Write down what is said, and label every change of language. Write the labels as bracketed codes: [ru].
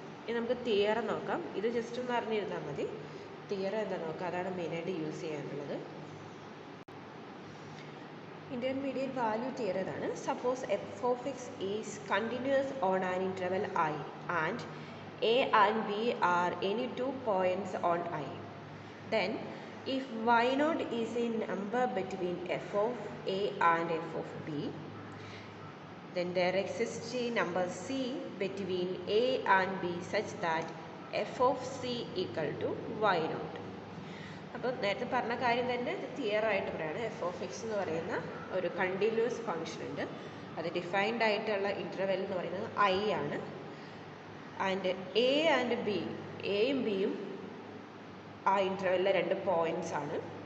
[ml] ഇനി നമുക്ക് തിയറം നോക്കാം. ഇത് ജസ്റ്റ് ഒന്ന് അറിഞ്ഞിരുന്നാൽ മതി. തിയറം എന്താ നോക്കാം, അതാണ് മെയിനായിട്ട് യൂസ് ചെയ്യാനുള്ളത്. [en] Intermediate value theorem ആണ്. Suppose f of x is continuous on an interval I and a and b are any 2 points on I. Then if y0 is a number between f of a and f of b, then there exists a number c between a and b such that f of c equal to y0. [ml] അപ്പോൾ നേരത്തെ പറഞ്ഞ കാര്യം തന്നെ തിയറായിട്ട് പറയുകയാണ്. F of X എന്ന് പറയുന്ന ഒരു continuous function ഉണ്ട്. അത് ഡിഫൈൻഡ് ആയിട്ടുള്ള ഇൻ്റർവെൽ എന്ന് പറയുന്നത് ഐ ആണ്. ആൻഡ് എ ആൻഡ് ബി, എയും ബിയും ആ ഇൻ്റർവെല്ലിലെ രണ്ട് പോയിൻറ്റ്സ് ആണ്.